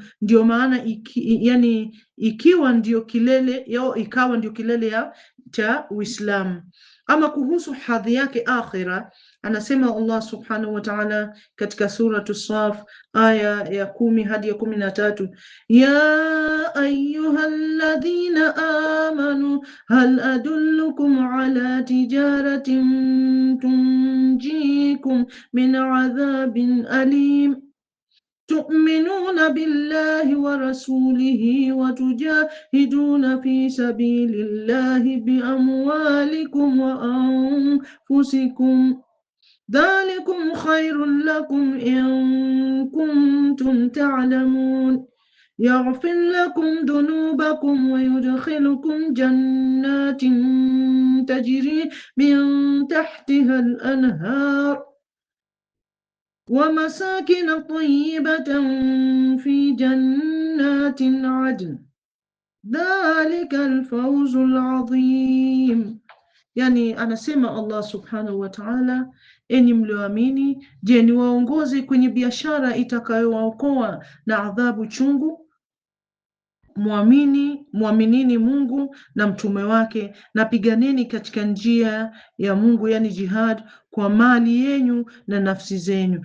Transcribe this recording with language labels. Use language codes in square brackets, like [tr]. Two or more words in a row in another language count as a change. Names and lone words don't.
[sw] Ndio maana ikiwa ndio kilele yao, ikawa ndio kilele cha Uislamu. Ama kuhusu hadhi yake akhira, anasema Allah [ar] سبحانه وتعالى [sw] katika suratu Saf aya ya 10 hadi ya 13, [ar] يا أيها الذين آمنوا هل أدلكم على تجارة تنجيكم من عذاب أليم تؤمنون بالله ورسوله وتجاهدون في سبيل الله بأموالكم وأنفسكم ذلكم خير لكم إن كنتم تعلمون يغفر لكم ذنوبكم ويدخلكم جنات تجري من تحتها الأنهار ومساكن طيبة في جنات عدن ذلك الفوز العظيم. [sw] Yani anasema Allah [ar] سبحانه وتعالى, [sw] enyi mlioamini, je, niwaongoze kwenye biashara itakayowaokoa na adhabu chungu? Muaminini Mungu na mtume wake, na piganeni katika njia ya Mungu, yani jihad, kwa mali yenyu na nafsi zenyu.